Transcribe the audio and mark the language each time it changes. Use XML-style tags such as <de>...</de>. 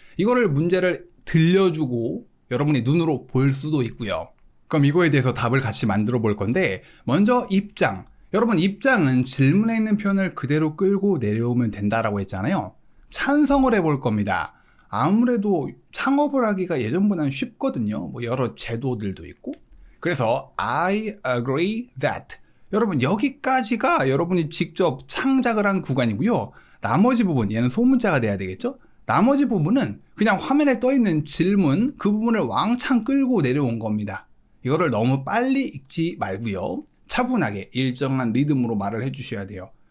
<ko>이거를 문제를 들려주고 여러분이 눈으로 볼 수도 있고요. 그럼 이거에 대해서 답을 같이 만들어 볼 건데, 먼저 입장. 여러분, 입장은 질문에 있는 표현을 그대로 끌고 내려오면 된다라고 했잖아요. 찬성을 해볼 겁니다. 아무래도 창업을 하기가 예전보다는 쉽거든요. 뭐 여러 제도들도 있고.</ko> <en>그래서 I agree that.</en> <ko>여러분, 여기까지가 여러분이 직접 창작을 한 구간이고요. 나머지 부분, 얘는 소문자가 돼야 되겠죠? 나머지 부분은 그냥 화면에 떠있는 질문, 그 부분을 왕창 끌고 내려온 겁니다. 이거를 너무 빨리 읽지 말고요. 차분하게 일정한 리듬으로 말을 해주셔야 돼요.</ko>